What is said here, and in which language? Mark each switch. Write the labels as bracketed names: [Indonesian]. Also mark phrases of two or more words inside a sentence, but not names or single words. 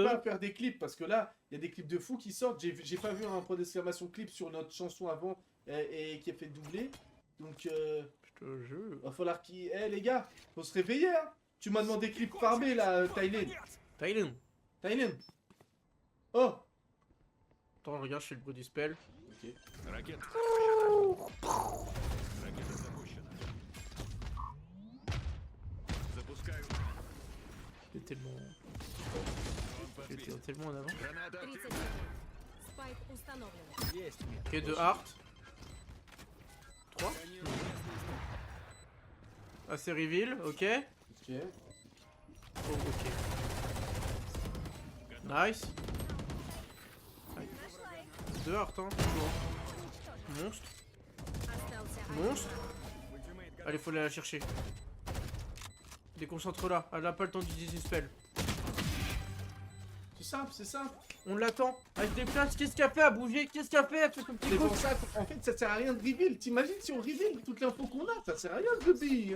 [French] pas à faire des clips parce que là, il y a des clips de fous qui sortent. J'ai pas vu un point d'exclamation clip sur notre chanson avant et qui a fait doubler. Donc, Je te jure. va falloir qu'il. Eh, les gars, faut se réveiller, hein. Tu m'as demandé clip farmé là, Thailand. Thailand. Thailand. Oh. Attends, regarde, je fais le bruit du spell. Ok. [Russian] Ракета. Ракета запущена. Запускаю. [French] J'étais tellement... [Russian] Дрон [French] J'étais [Russian] подбит. [French] tellement en avant. [Russian] Граната 30 активна. секунд. Спайк установлен. Есть. [French] Ok, de Heart. 3. [Russian] Конец местный [French] Ah, c'est reveal, ok. Ok. Oh, ok. Nice. De Heart, hein, toujours. Monstre. [Russian] Остался один. [French] Monstre. [Russian] Ультимейт готов. [French] Allez, faut aller la chercher. Déconcentre-la. Elle a pas le temps d'utiliser une spell. C'est simple, c'est simple. On l'attend. Elle se déplace. Qu'est-ce qu'elle fait à bouger? Qu'est-ce qu'elle fait? Elle fait son petit C'est coup. pour ça qu'en fait, ça sert à rien de reveal. T'imagines si on reveal toute l'info qu'on a, ça sert à rien de reveal.